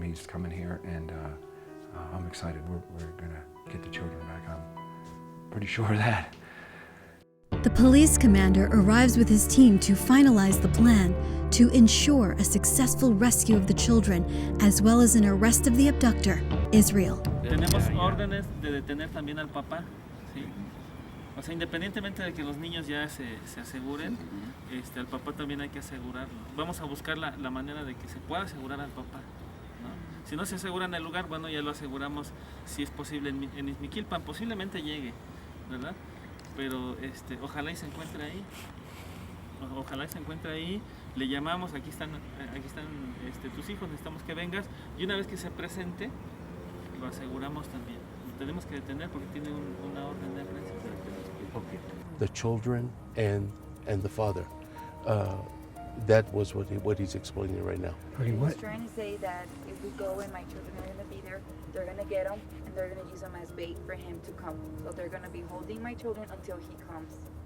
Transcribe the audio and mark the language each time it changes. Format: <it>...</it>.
<en>He's coming here, and I'm excited. We're going to get the children back. I'm pretty sure of that. The police commander arrives with his team to finalize the plan to ensure a successful rescue of the children, as well as an arrest of the abductor, Israel.</en> <es>Tenemos órdenes de detener también al papá, ¿sí? O sea, independientemente de que los niños ya se aseguren, al papá también hay que asegurarlo. Vamos a buscar la manera de que se pueda asegurar al papá, ¿no? Si no se asegura en el lugar, bueno, ya lo aseguramos si es posible en Izmiquilpan, posiblemente llegue, ¿verdad? Pero ojalá y se encuentre ahí. Ojalá y se encuentre ahí. Le llamamos, aquí están tus hijos, necesitamos que vengas. Y una vez que se presente, lo aseguramos también. Lo tenemos que detener porque tiene una orden de aprehensión.</es> <en>Okay. The children and the father. That was what he's explaining right now. Okay, He's what? trying to say that if we go and my children are going to be there, they're going to get him and they're going to use him as bait for him to come. So they're going to be holding my children until he comes.</en>